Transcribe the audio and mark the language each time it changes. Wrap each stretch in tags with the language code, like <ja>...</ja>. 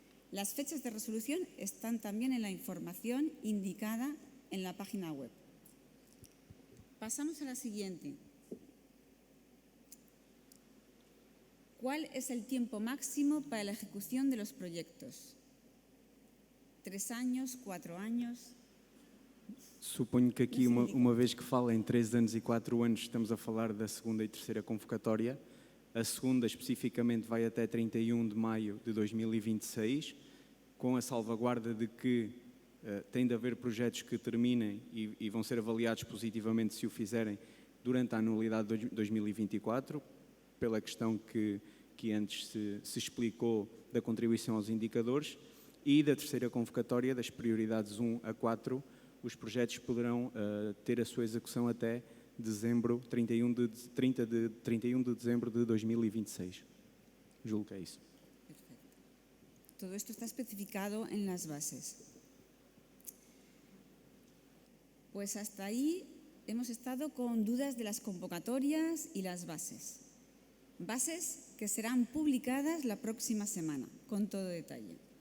<es>Las fechas de resolución están también en la información indicada en la página web. Pasamos a la siguiente. ¿Cuál es el tiempo máximo para la ejecución de los proyectos? ¿3 años, 4 años?</es> <pt>Suponho que aqui, uma vez que fala em 3 anos e 4 anos, estamos a falar da segunda e terceira convocatória. A segunda, especificamente, vai até 31 de maio de 2026, com a salvaguarda de que tem de haver projetos que terminem e vão ser avaliados positivamente se o fizerem durante a anualidade de 2024, pela questão que antes se explicou da contribuição aos indicadores, e da terceira convocatória, das prioridades 1 a 4, os projetos poderão ter a sua execução até dezembro, 31 de dezembro de 2026. Julgo que é isso.</pt> <es>Perfecto. Todo esto está especificado en las bases. Pues hasta ahí hemos estado con dudas de las convocatorias y las bases. Bases que serán publicadas la próxima semana, con todo detalle.</es>